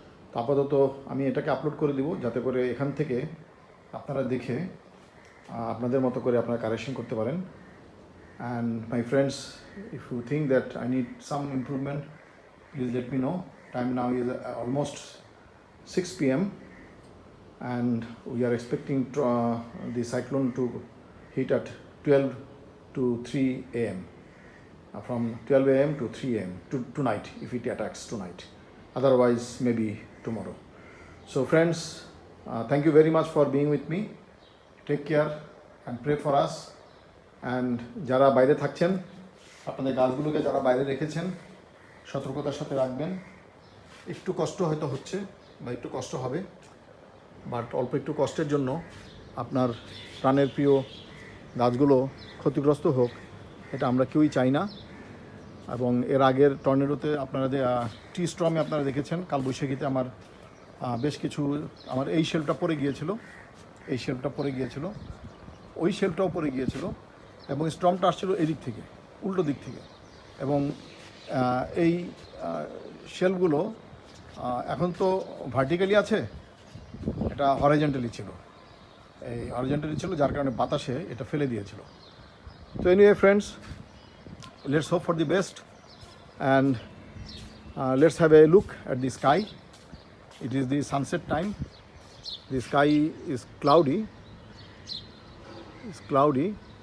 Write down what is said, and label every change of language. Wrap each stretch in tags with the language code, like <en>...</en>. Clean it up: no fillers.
<bn>তো আপাতত আমি এটাকে আপলোড করে দিব, যাতে করে এখান থেকে আপনারা দেখে আপনাদের মতো করে আপনারা কারেকশন করতে পারেন।</bn> <en>And my friends, if you think that I need some improvement, please let me know. Time now is almost 6 p.m. and we are expecting the cyclone to hit at 12 to 3 a.m. From 12 a.m. to 3 a.m. tonight, if it attacks tonight. Otherwise, maybe tomorrow. So friends, thank you very much for being with me. Take care and pray for us.</en> <bn>And যারা বাইরে থাকছেন, আপনাদের গাছগুলোকে যারা বাইরে রেখেছেন, সতর্কতার সাথে রাখবেন। একটু কষ্ট হয়তো হচ্ছে বা একটু কষ্ট হবে, বাট অল্প একটু কষ্টের জন্য আপনার প্রাণের প্রিয় গাছগুলো ক্ষতিগ্রস্ত হোক, এটা আমরা কেউই চাই না। এবং এর আগের টর্নেডোতে আপনারা টি স্ট্রমে আপনারা দেখেছেন, কালবৈশাখীতে আমার বেশ কিছু, আমার এই শেলফটা পড়ে গিয়েছিল, এই শেলফটা পড়ে গিয়েছিল, ওই শেলফটাও পড়ে গিয়েছিল, এবং স্ট্রমটা আসছিল এদিক থেকে, উল্টো দিক থেকে। এবং এই শেলফগুলো এখন তো ভার্টিক্যালি আছে, এটা হরাইজন্টালি ছিল, এই হরাইজন্টালি ছিল, যার কারণে বাতাসে এটা ফেলে দিয়েছিল।</bn> <en>তো anyway friends, let's hope for the best, and let's have a look at the sky. It is the sunset time. The sky is cloudy. It's cloudy.</en>